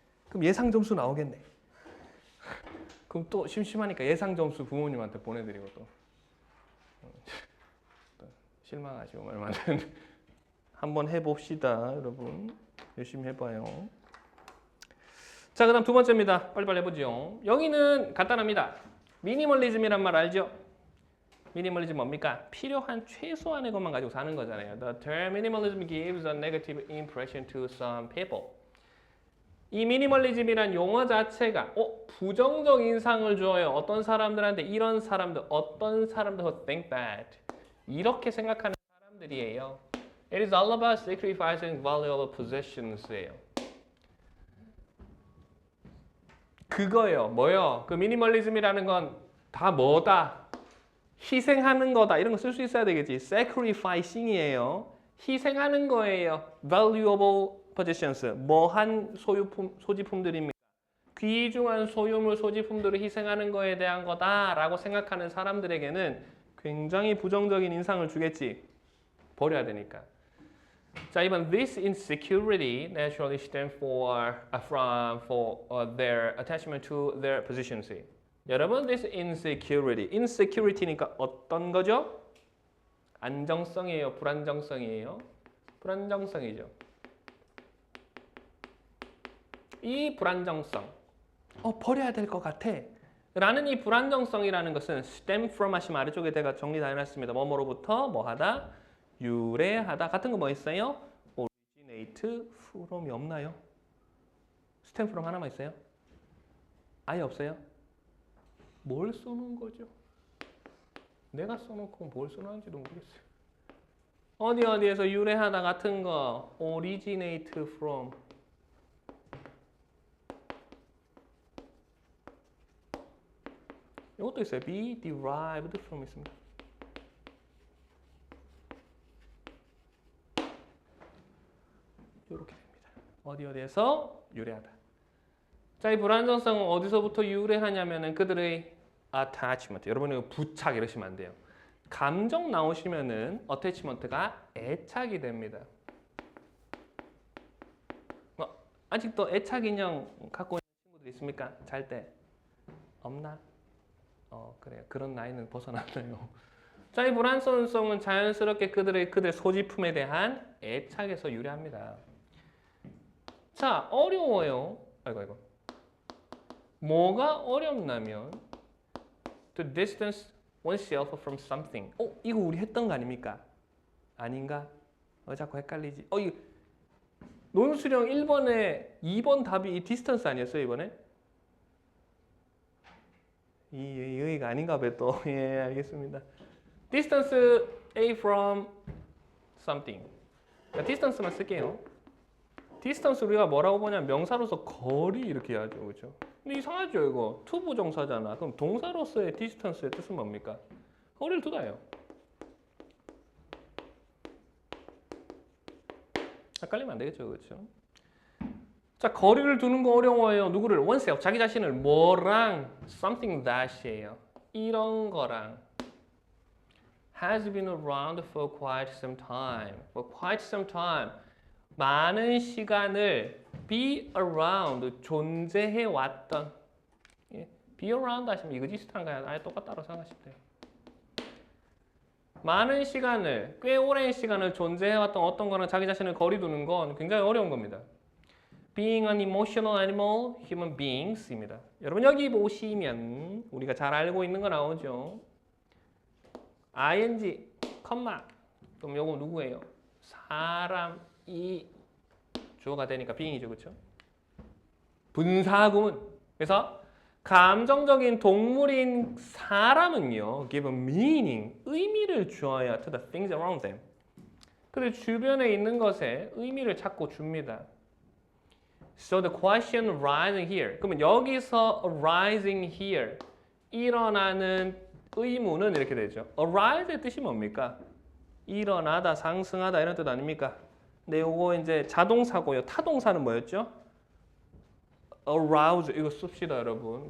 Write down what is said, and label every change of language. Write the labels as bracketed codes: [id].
[ko] 그럼 예상 점수 나오겠네. 그럼 또 심심하니까 예상 점수 부모님한테 보내드리고 또 실망하시고 말만 한번 해봅시다, 여러분. 열심히 해봐요. 자, 그다음 두 번째입니다. 빨리빨리 해보죠. 여기는 간단합니다. 미니멀리즘이란 말 알죠? 미니멀리즘 뭡니까? 필요한 최소한의 것만 가지고 사는 거잖아요. [en] The term minimalism gives a negative impression to some people. [ko] 이 미니멀리즘이란 용어 자체가 부정적 인상을 줘요. 어떤 사람들한테 이런 사람들, 어떤 사람들 [en] who think that [ko] 이렇게 생각하는 사람들이에요. [en] It is all about sacrificing valuable possessions예요. [ko] 그거요. 뭐요? 그 미니멀리즘이라는 건 다 뭐다? 희생하는 거다. 이런 거 쓸 수 있어야 되겠지. sacrificing이에요. 희생하는 거예요. valuable possessions. 뭐한 소지품들입니다. 귀중한 소유물, 소지품들을 희생하는 거에 대한 거다라고 생각하는 사람들에게는 굉장히 부정적인 인상을 주겠지. 버려야 되니까. 자, 이번 [en] this insecurity naturally stems from their attachment to their positions. [ko] 여러분, this insecurity니까 어떤 거죠? 안정성이에요, 불안정성이에요? 불안정성이죠. 이 불안정성, 버려야 될 것 같아. 라는 이 불안정성이라는 것은 stem from 하시면 아래쪽에 제가 정리 다 해놨습니다. 뭐뭐로부터 뭐하다, 유래하다 같은 거 뭐 있어요? originate from이 없나요? stem from 하나만 있어요? 아예 없어요? 뭘 써놓은 거죠? 내가 써놓고 뭘 써놨는지도 모르겠어요. 어디에서 유래하다 같은 거 originate from 이것도 있어요. be derived from 있습니다. 이렇게 됩니다. 어디에서 유래하다. 자, 이 불안정성은 어디서부터 유래하냐면은 그들의 attachment. 여러분이 부착 이러시면 안 돼요. 감정 나오시면은 attachment가 애착이 됩니다. 아직도 애착 인형 갖고 있는 친구들 있습니까? 잘 때 없나? 그래요. 그런 나이는 벗어났네요. 자, 이 불안정성은 자연스럽게 그들의 소지품에 대한 애착에서 유래합니다. 자, 어려워요. 아이고. 뭐가 어렵냐면 [en] to distance oneself from something. [ko] 이거 우리 했던 거 아닙니까? 아닌가? 자꾸 헷갈리지. 이거 논수령 1번에 2번 답이 이 distance 아니었어요, 이번에? 여기가 아닌가 봐요, 또. 예, 알겠습니다. [en] distance A from something. distance만 [ko] 쓸게요. distance 우리가 뭐라고 보냐면 명사로서 거리 이렇게 하죠, 그렇죠? 근데 이상하죠, 이거 투부정사잖아. 그럼 동사로서의 distance의 뜻은 뭡니까? 거리를 두다예요. 헷갈리면 안 되겠죠, 그렇죠? 자, 거리를 두는 거 어려워요. 누구를? oneself, 자기 자신을 뭐랑 [en] something that [ko] 이에요. 이런 거랑 [en] has been around for quite some time. For quite some time. [ko] 많은 시간을 be around, 존재해 왔던. 예, be around 하시면 이거 비슷한가요? 아예 똑같다고 생각하시면 돼요. 많은 시간을, 꽤 오랜 시간을 존재해 왔던 어떤 거랑 자기 자신을 거리 두는 건 굉장히 어려운 겁니다. [en] Being an emotional animal, human beings 입니다. [ko] 여러분 여기 보시면 우리가 잘 알고 있는 거 나오죠. ing, 컴마. 그럼 요거 누구예요? 사람이 주어가 되니까 being이죠, 그렇죠? 분사구문. 그래서 감정적인 동물인 사람은요, give a meaning, 의미를 주어야 [en] to the things around them. [ko] 그들 주변에 있는 것에 의미를 찾고 줍니다. [en] So the question rising here. [ko] 그러면 여기서 arising here 일어나는 의문은 이렇게 되죠. arise의 뜻이 뭡니까? 일어나다, 상승하다 이런 뜻 아닙니까? 근데 요거 이제 자동사고요. 타동사는 뭐였죠? arouse 이거 씁시다 여러분.